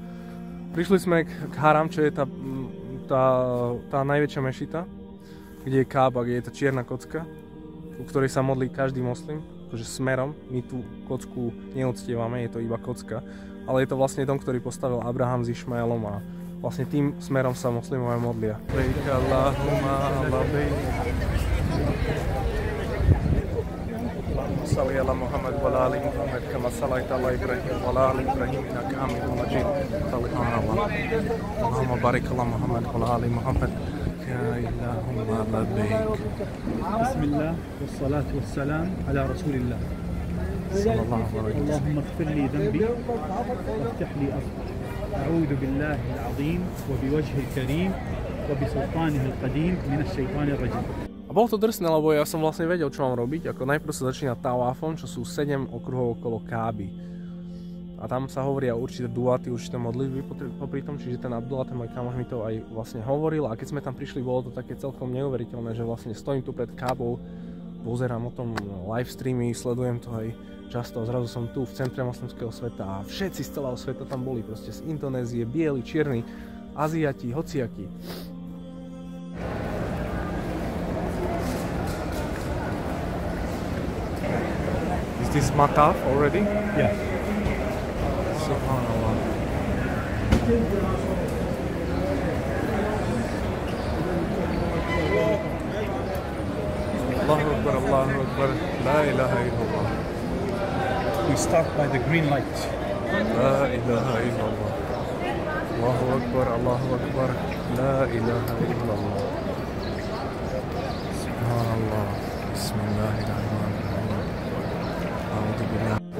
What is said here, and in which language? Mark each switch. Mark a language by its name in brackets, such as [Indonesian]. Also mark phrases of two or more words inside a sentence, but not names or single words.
[Slovak] Prišli sme k Haram, čo je tá najväčšia mešita, kde je Kába, kde je tá čierna kocka, u ktorej sa modlí každý moslim, akože smerom. My tú kocku neoctievame, je to iba kocka, ale je to vlastne dom, ktorý postavil Abraham s Išmaelom a vlastne tým smerom sa moslimovia modlia. [Arabic] صل على محمد وعلى آل محمد كما صليت على إبراهيم وعلى آل إبراهيم إنك حميد مجيد. اللهم بارك على محمد وعلى آل محمد. يا اللهم لبيك. بسم الله والصلاة والسلام على رسول الله. صلى الله عليه وسلم اللهم اغفر لي ذنبي وافتح لي أفقي. أعوذ بالله العظيم وبوجهه الكريم وبسلطانه القديم من الشيطان الرجيم. [Slovak] A bolo to drsné, lebo ja som vlastne vedel, čo mám robiť. Ako najprv sa začína tawafom, čo sú 7 okruhov okolo Káby. A tam sa hovoria určité duaty, určité modlitby popri tom, čiže ten Abdullah, ten môj kamoš mi to aj vlastne hovoril. A keď sme tam prišli, bolo to také celkom neuveriteľné, že vlastne stojím tu pred Kábou, pozerám o tom live streamy, sledujem to aj často, zrazu som tu v centre moslimského sveta a všetci z celého sveta tam boli, proste z Indonézie, bieli, čierni, Aziati, hociaki. [English] Is this Mataf already? Yeah. [Arabic] Subhanallah. الله أكبر الله أكبر لا إله إلا الله. [English] We start by the green light. [Arabic] لا إله إلا الله الله أكبر الله أكبر لا إله إلا الله. Subhanallah. Bismillahirrahmanirrahim. أعوذ بالله.